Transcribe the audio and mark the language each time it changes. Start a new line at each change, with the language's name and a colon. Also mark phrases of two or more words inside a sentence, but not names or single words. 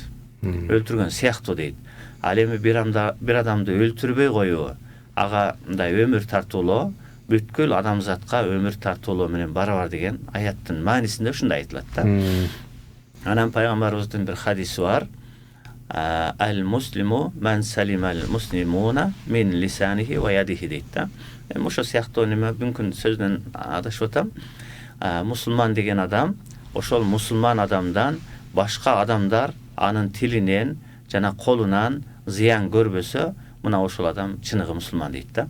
Kyrgyz: Өлтүргөн сыяктуу дейт. Ал эми бир адамды өлтүрбөй коюу, ага мындай өмүр тартуулоо бүткүл адамзатка өмүр тартуулоо менен барабар деген аяттын маанисинде ушундай айтылат да. Анан пайгамбарыбыздын бир хадиси бар.
Arabic: المسلم من سلم المسلمون من لسانه ويده
Kyrgyz: дейт да. Ошо сыяктуу неме мүмкүн сөздөн адашып атам. Мусулман деген адам ошол мусулман адамдан башка адамдар анын тилинен жана колунан зыян көрбөсө, мына ошол адам чыныгы мусулман дейт да.